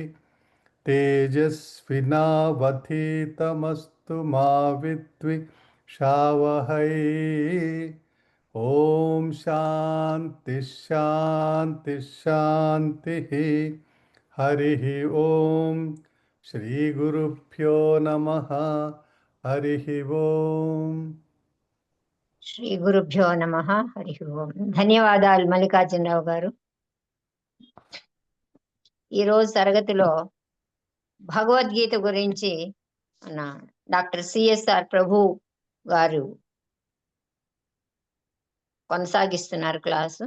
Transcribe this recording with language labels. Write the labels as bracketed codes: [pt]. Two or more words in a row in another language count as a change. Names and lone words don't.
[sa] तेजस्विनावधीतमस्तु मा विद्विषावहै ॐ शान्ति शान्ति शान्तिः हरिः ॐ श्रीगुरुभ्यो नमः हरिः ॐ శ్రీ గురుభ్యో నమ హరి ఓం. [te] ధన్యవాదాలు మల్లికార్జునరావు గారు. ఈరోజు తరగతిలో భగవద్గీత గురించి మన డాక్టర్ సిఎస్ఆర్ ప్రభు గారు కొనసాగిస్తున్నారు క్లాసు.